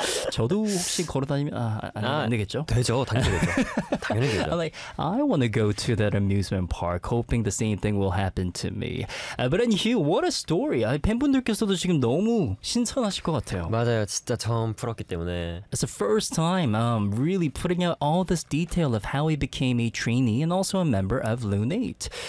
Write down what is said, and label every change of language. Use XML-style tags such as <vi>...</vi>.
<ko>저도 혹시 걸어다니면 안 되겠죠? 되죠. 당연히 되죠. 당연히 되죠.</ko> <en>I'm like, I want to go to that amusement park, hoping the same thing will happen to me. But in here, what a story.</en> <ko>팬분들께서도 지금 너무 신선하실 것 같아요. 맞아요. 진짜 처음 풀었기 때문에.</ko> <en>It's the first time really putting out all this detail of how he became a trainee and also a member of Lunate.</en>